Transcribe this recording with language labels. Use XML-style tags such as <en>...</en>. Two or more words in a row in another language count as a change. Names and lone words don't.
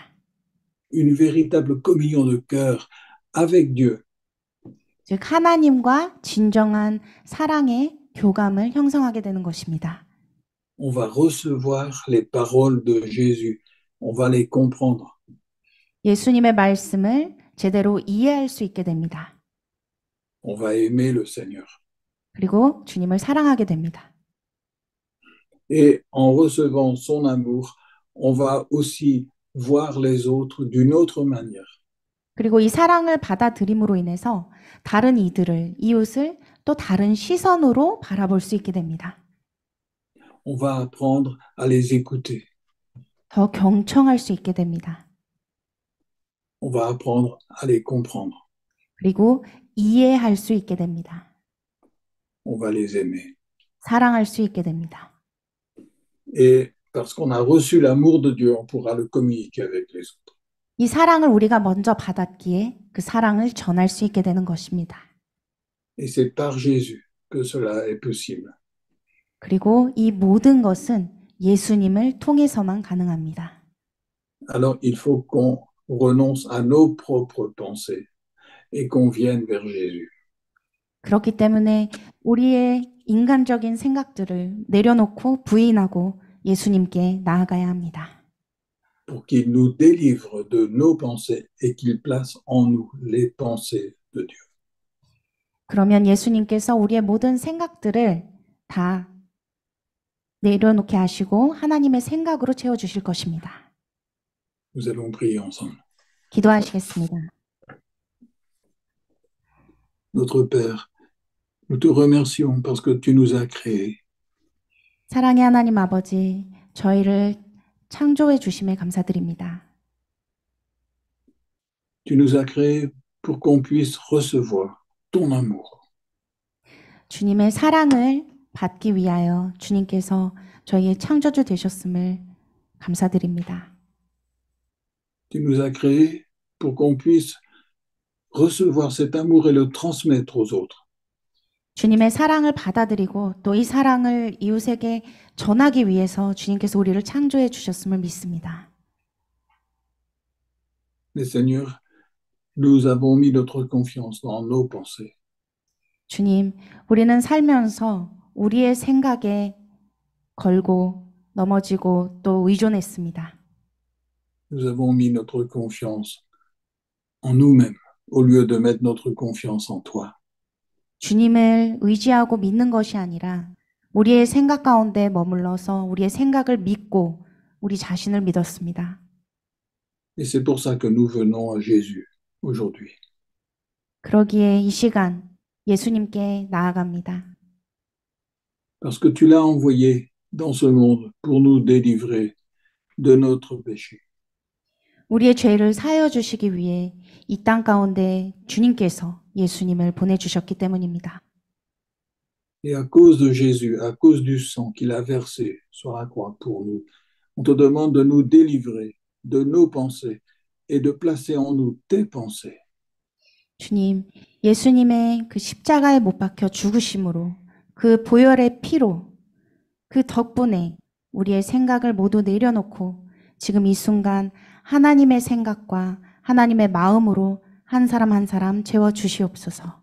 <fr>Une véritable communion de cœur avec Dieu.</fr> <ko>즉 하나님과 진정한 사랑의 교감을 형성하게 되는 것입니다.</ko> <fr>On va recevoir les paroles de Jésus. On va les comprendre.</fr> <ko>예수님의 말씀을 제대로 이해할 수 있게 됩니다.</ko> <fr>On va aimer le Seigneur.</fr> <ko>그리고 주님을 사랑하게 됩니다.</ko> <fr>Et en recevant son amour, on va aussi voir les autres d'une autre manière.</fr> <ko>그리고 이 사랑을 받아들임으로 인해서 다른 이들을, 이웃을 또 다른 시선으로 바라볼 수 있게 됩니다.</ko> <fr>On va apprendre à les écouter.</fr> <ko>더 경청할 수 있게 됩니다.</ko> <fr>On va apprendre à les comprendre.</fr> <ko>그리고 이해할 수 있게 됩니다.</ko> <fr>On va les aimer.</fr> <ko>사랑할 수 있게 됩니다.</ko> <fr>Et parce qu'on a reçu l'amour de Dieu, on pourra le communiquer avec les autres.</fr> <ko>이 사랑을 우리가 먼저 받았기에 그 사랑을 전할 수 있게 되는 것입니다.</ko> <fr>Et c'est par Jésus que cela est possible.</fr> <ko>그리고 이 모든 것은 예수님을 통해서만 가능합니다.</ko> <fr>Alors il faut qu'on renonce à nos propres pensées et qu'on vienne vers Jésus.</fr> <ko>그렇기 때문에 우리의 인간적인 생각들을 내려놓고 부인하고 예수님께 나아가야 합니다.</ko> <fr>Pour qu'il nous délivre de nos pensées et qu'il place en nous les pensées de Dieu.</fr> <ko>그러면 예수님께서 우리의 모든 생각들을 다 내려놓게 하시고 하나님의 생각으로 채워주실 것입니다.</ko> <fr>Nous allons prier ensemble.</fr> <ko>기도하시겠습니다.</ko> <fr>Notre Père, nous te remercions parce que tu nous as créés.</fr> <ko>사랑의 하나님 아버지, 저희를 창조해 주심에 감사드립니다.</ko> <fr>Tu nous as créés pour qu'on puisse recevoir ton amour.</fr> <ko>주님의 사랑을 받기 위하여 주님께서 저희의 창조주 되셨음을 감사드립니다.</ko> <fr>Tu nous as créés pour qu'on puisse recevoir cet amour et le transmettre aux autres.</fr> <ko>주님의 사랑을 받아들이고 또 이 사랑을 이웃에게 전하기 위해서 주님께서 우리를 창조해 주셨음을 믿습니다.</ko> <fr>Mais Seigneur, nous avons mis notre confiance dans nos pensées.</fr> <ko>주님, 우리는 살면서 우리의 생각에 걸고 넘어지고 또 의존했습니다.</ko> <fr>Nous avons mis notre confiance en nous-mêmes au lieu de mettre notre confiance en toi.</fr> <ko>주님을 의지하고 믿는 것이 아니라 우리의 생각 가운데 머물러서 우리의 생각을 믿고 우리 자신을 믿었습니다.</ko> <fr>Et c'est pour ça que nous venons à Jésus aujourd'hui.</fr> <ko>그러기에 이 시간 예수님께 나아갑니다.</ko> <fr>Parce que tu l'as envoyé dans ce monde pour nous délivrer de notre péché.</fr> <ko>우리의 죄를 사하여 주시기 위해 이 땅 가운데 주님께서 예수님을 보내주셨기 때문입니다.</ko> <fr>Et à cause de Jésus, à cause du sang qu'il a versé sur la croix pour nous, on te demande de nous délivrer de nos pensées et de placer en nous tes pensées.</fr> <ko>주님, 예수님의 그 십자가에 못 박혀 죽으심으로 그 보혈의 피로 그 덕분에 우리의 생각을 모두 내려놓고 지금 이 순간 하나님의 생각과 하나님의 마음으로 한 사람 한 사람 채워 주시옵소서.</ko>